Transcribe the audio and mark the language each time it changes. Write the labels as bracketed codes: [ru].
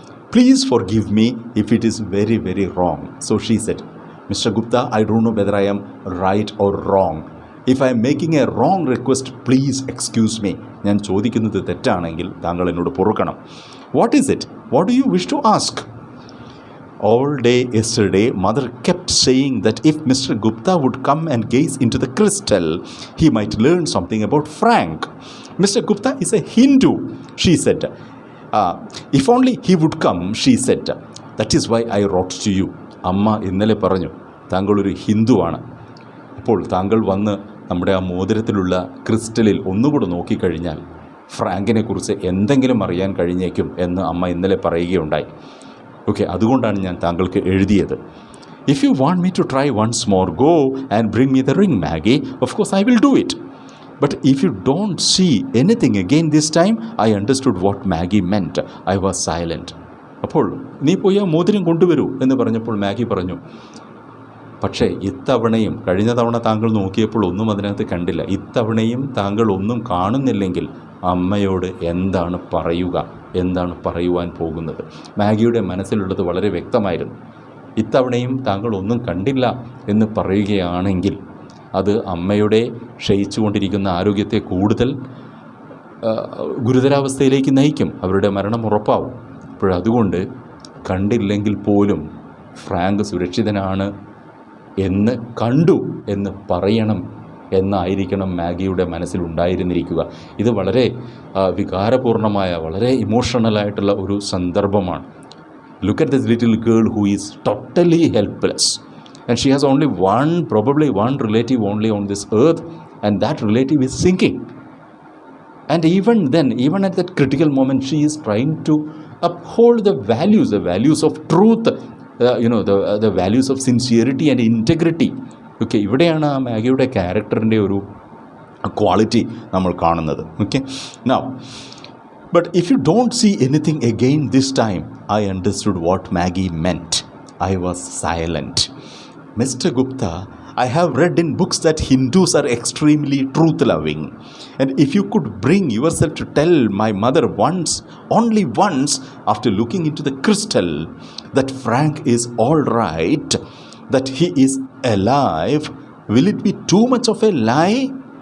[en] Please forgive me if it is very, very wrong. So she said, Mr. Gupta, I don't know whether I am right or wrong. If I am making a wrong request, please excuse me. [ml] ഞാൻ ചോദിക്കുന്നത് തെറ്റാണെങ്കിൽ താങ്കൾ എന്നോട് പൊറുക്കണം. [en] What is it? What do you wish to ask? All day yesterday, mother kept saying that if Mr. Gupta would come and gaze into the crystal, he might learn something about Frank. Mr. Gupta is a Hindu, she said. If only he would come, she said. That is why I wrote to you. [ml] അമ്മ ഇന്നലെ പറഞ്ഞു താങ്കളൊരു ഹിന്ദുവാണ്. അപ്പോൾ താങ്കൾ വന്ന് നമ്മുടെ ആ മോതിരത്തിലുള്ള ക്രിസ്റ്റലിൽ ഒന്നുകൂടെ നോക്കിക്കഴിഞ്ഞാൽ ഫ്രാങ്കിനെക്കുറിച്ച് എന്തെങ്കിലും അറിയാൻ കഴിഞ്ഞേക്കും എന്ന് അമ്മ ഇന്നലെ പറയുകയുണ്ടായി. [en] okay, [ml] അതുകൊണ്ടാണ് ഞാൻ താങ്കൾക്ക് എഴുതിയത്. [en] If you want me to try once more, go and bring me the ring Maggie. Of course I will do it. But if you don't see anything again this time, I understood what Maggie meant. I was silent. [ml] അപ്പോൾ നീ പോയി ആ മോതിരം കൊണ്ടുവരൂ എന്ന് പറഞ്ഞപ്പോൾ Maggi പറഞ്ഞു, പക്ഷേ ഇത്തവണയും കഴിഞ്ഞ തവണ താങ്കൾ നോക്കിയപ്പോൾ ഒന്നും അതിനകത്ത് കണ്ടില്ല. ഇത്തവണയും താങ്കൾ ഒന്നും കാണുന്നില്ലെങ്കിൽ അമ്മയോട് എന്താണ് പറയുക, എന്താണ് പറയുവാൻ പോകുന്നത്? മാഗിയുടെ മനസ്സിലുള്ളത് വളരെ വ്യക്തമായിരുന്നു. ഇത്തവണയും താങ്കൾ ഒന്നും കണ്ടില്ല എന്ന് പറയുകയാണെങ്കിൽ അത് അമ്മയുടെ ക്ഷയിച്ചുകൊണ്ടിരിക്കുന്ന ആരോഗ്യത്തെ കൂടുതൽ ഗുരുതരാവസ്ഥയിലേക്ക് നയിക്കും. അവരുടെ മരണം ഉറപ്പാവും. അപ്പോഴതുകൊണ്ട് കണ്ടില്ലെങ്കിൽ പോലും ഫ്രാങ്ക് സുരക്ഷിതനാണ് എന്ന് കണ്ടു എന്ന് പറയണം എന്നായിരിക്കണം മാഗിയുടെ മനസ്സിലുണ്ടായിരുന്നിരിക്കുക. ഇത് വളരെ വികാരപൂർണമായ, വളരെ ഇമോഷണലായിട്ടുള്ള ഒരു സന്ദർഭമാണ്. [en] Look at this little girl who is totally helpless. And she has only probably one relative only on this earth, and that relative is sinking. And even then, even at that critical moment, she is trying to uphold the values of truth, the values of sincerity and integrity. [ml] Okay, ഇവിടെയാണ് ആ മാഗിയുടെ ക്യാരക്ടറിൻ്റെ ഒരു quality നമ്മൾ കാണുന്നത്. [en] Okay, now, but if you don't see anything again this time, I understood what Maggie meant. I was silent. Mr. Gupta, I have read in books that Hindus are extremely truth-loving. And if you could bring yourself to tell my mother once, only once, after looking into the crystal, that Frank is all right, that he is alive, will it be too much of a lie?